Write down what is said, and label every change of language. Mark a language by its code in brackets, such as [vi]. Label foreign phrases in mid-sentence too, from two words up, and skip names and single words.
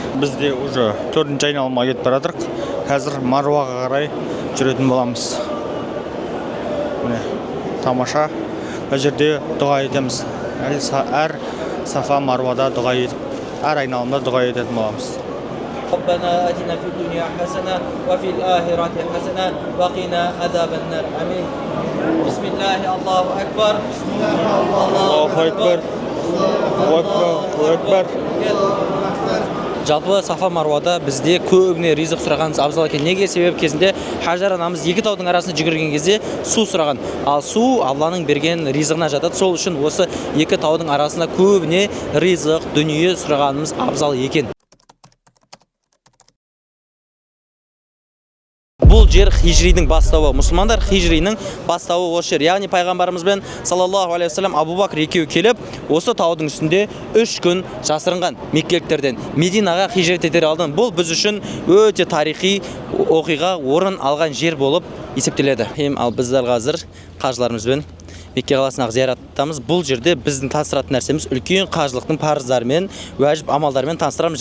[kk] Біз де уже 4-ші айналымға кетіп бара жатырмыз. Қазір Марваға қарай жүретін боламыз. Міне, тамаша. Бұл жерде дұға етеміз. Әр Сафа Марвада дұға етіп, әр айналымда дұға ететін боламыз. [ar] ربنا آتنا في الدنيا حسنة وفي الآخرة حسنة وقنا عذاب النار آمين بسم الله الله أكبر بسم الله الله أكبر الله أكبر [kk] Жалпы Сафа Марвада бізде көбіне ризық сұрағанымыз абзал екен. Неге? Себеп кезінде Хажар анамыз екі таудың арасында жүгірген кезде су сұраған. Ал су Алланың берген ризығына жатады. Сол үшін осы екі таудың арасында көбіне ризық, дүние сұрағанымыз абзал екен. Бұл жер хижридің бастауы. Мұсылмандар хижридің бастауы осы жер. Яғни пайғамбарымызбен [ar] صلى الله عليه وسلم [kk] Абу Бакр екеуі келіп, осы таудың үстінде 3 күн жасырынған меккеліктерден Мединаға хижрет ете алды. Бұл біз үшін өте тарихи оқиға орын алған жер болып есептеледі. Ал біздер қазір қажыларымызбен Мекке қаласындағы зияраттамыз. Бұл жерде біздің таныстыратын нәрсеміз үлкен қажылықтың парыздарымен, уәжіп амалдарымен таныстырамыз.